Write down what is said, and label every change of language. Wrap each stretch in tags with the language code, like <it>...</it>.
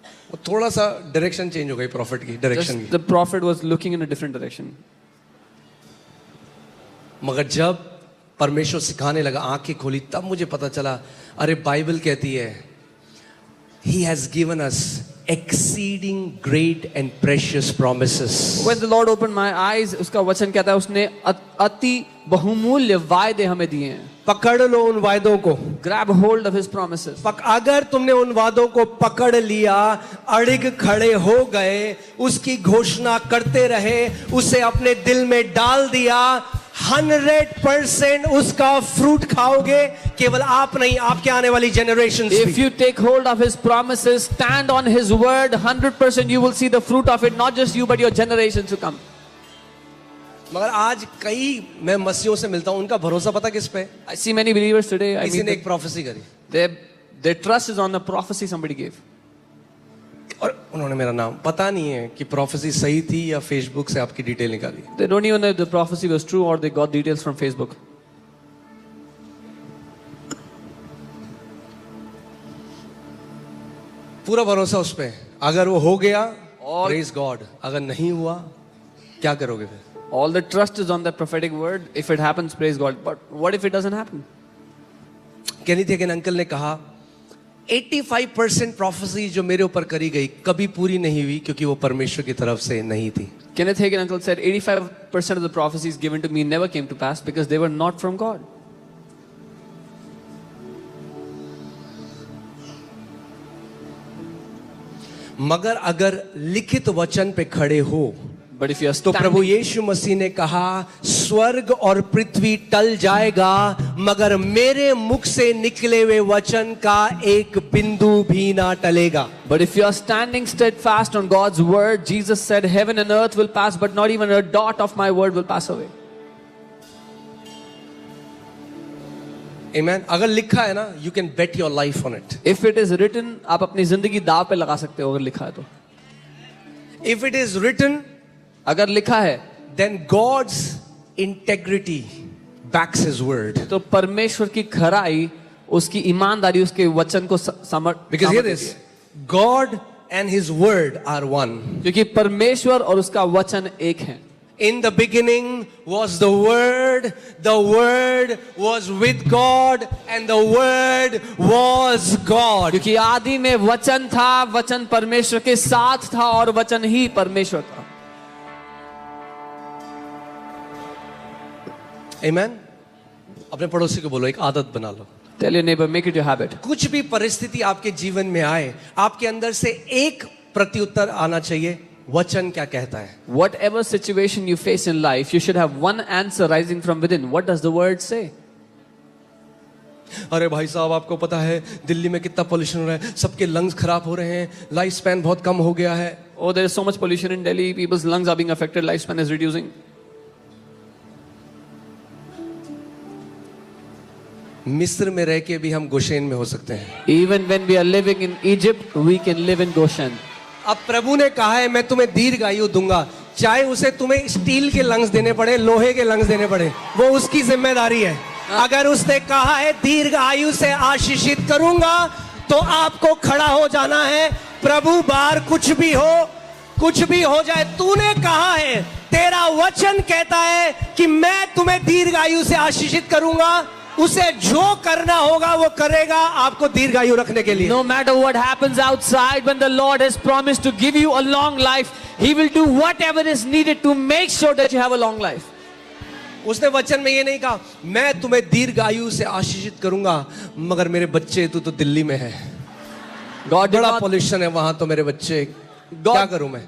<hi>वो थोड़ा सा डायरेक्शन चेंज हो गई प्रॉफिट की डायरेक्शन</hi> <en>Just</en> <hi>की।</hi> <en>the prophet was looking in a different direction.</en> <hi>मगर जब परमेश्वर सिखाने लगा, आंखें खोली, तब मुझे पता चला, अरे बाइबल कहती है</hi> <en>He has given us exceeding great and precious promises. When the Lord opened my eyes,</en> <hi>उसका वचन कहता है उसने अति बहुमूल्य वायदे हमें दिए हैं. पकड़ लो उन वायदों को.</hi> <en>Grab hold of His promises.</en> <hi>अगर तुमने उन वादों को पकड़ लिया, अड़िग खड़े हो गए, उसकी घोषणा करते रहे, उसे अपने दिल में डाल दिया, 100% उसका फ्रूट खाओगे. केवल आप नहीं, आपके आने वाली generation.</hi> <en>If you take hold of His promises, stand on His word, 100% you will see the fruit of it. Not just you, but your generations to come.</en> <hi>मगर आज कई मैं मसीहों से मिलता हूं, उनका भरोसा पता किस पे?</hi> <en>I see many believers today.</en> <hi>किसी ने एक प्रोफेसी करी,</hi> <en>their trust is on the prophecy somebody gave.</en> <hi>और उन्होंने मेरा नाम, पता नहीं है कि प्रोफेसी सही थी या फेसबुक से आपकी डिटेल निकाली.</hi> <en>They don't even know if the prophecy was true or they got details from Facebook.</en> <hi>पूरा भरोसा उस पे. अगर वो हो गया,</hi> <en>praise God.</en> <hi>अगर नहीं हुआ, क्या करोगे फिर?</hi> <en>All the trust is on that prophetic word. If it happens, praise God. But what if it doesn't happen?</en> <hi>केनी थे कि अंकल ने कहा 85% प्रोफेसी जो मेरे ऊपर करी गई कभी पूरी नहीं हुई, क्योंकि वो परमेश्वर की तरफ से नहीं थी.</hi> <en>Kenneth Hagin uncle said 85% of the prophecies given to me never came to pass because they were not from God.</en> <hi>मगर अगर लिखित वचन पे खड़े हो,</hi> <en>But if you are</en> <hi>तो प्रभु यीशु मसीह ने कहा, स्वर्ग और पृथ्वी टल जाएगा, मगर मेरे मुख से निकले हुए वचन का एक बिंदु भी ना टलेगा.</hi> <en>But if you are standing steadfast on God's word, Jesus said, heaven and earth will pass, but not even a dot of my word will pass away. Amen.</en> <hi>अगर लिखा है ना,</hi> <en>you can bet your life on it. If it is written,</en> <hi>आप अपनी जिंदगी दाव पे लगा सकते हो अगर लिखा है तो.</hi> <en>If it is written,</en> <hi>अगर लिखा है,</hi> <en>then God's integrity backs His word.</en> <hi>तो परमेश्वर की खराई, उसकी ईमानदारी उसके वचन को</hi> <en>Because hear this, God and His word are one.</en> <hi>क्योंकि परमेश्वर और उसका वचन एक है.</hi> <en>In the beginning was the Word was with God, and the Word was God.</en> <hi>क्योंकि आदि में वचन था, वचन परमेश्वर के साथ था और वचन ही परमेश्वर था.</hi> <en>Amen.</en> <hi>अपने पड़ोसी को बोलो, एक आदत बना लो.</hi> <en>Tell your neighbor, make it your habit.</en> <hi>कुछ भी परिस्थिति आपके जीवन में आए, आपके अंदर से एक प्रत्युत्तर आना चाहिए. वचन क्या कहता है?</hi> <en>Whatever situation you face in life, you should have one answer rising from within. What does the word say?</en> <hi>अरे भाई साहब, आपको पता है दिल्ली में कितना पोल्यूशन हो रहा है, सबके लंग्स खराब हो रहे हैं, लाइफ स्पैन बहुत कम हो गया है.</hi> <en>Oh, there is so much pollution in Delhi. People's lungs are being affected. Lifespan is reducing.</en> <hi>मिस्र में रह के भी हम गोशेन में हो सकते हैं.</hi> <en>Even when we are living in Egypt, we can live in Goshen.</en> <hi>अब प्रभु ने कहा है मैं तुम्हें दीर्घायु दूंगा, चाहे उसे तुम्हें स्टील के लंग्स देने पड़े, लोहे के लंग्स देने पड़े, वो उसकी जिम्मेदारी है। अगर उसने कहा है दीर्घ आयु से आशीषित करूंगा, तो आपको खड़ा हो जाना है। प्रभु बाहर कुछ भी हो जाए, तूने कहा है, तेरा वचन कहता है कि मैं तुम्हें दीर्घ आयु से आशीषित करूंगा, उसे जो करना होगा वो करेगा आपको दीर्घायु रखने के लिए।</hi> <en>No matter what happens outside, when the Lord has promised to give you a long life, He will do whatever is needed to make sure that you have a long life.</en> <hi>उसने वचन में ये नहीं कहा मैं तुम्हें दीर्घायु से आशीषित करूंगा, मगर मेरे बच्चे तू तो दिल्ली में है,</hi> <en>God did</en> <hi>बड़ा</hi> <en>not,</en> <hi>पॉल्यूशन है वहां, तो मेरे बच्चे क्या करूं मैं।</hi>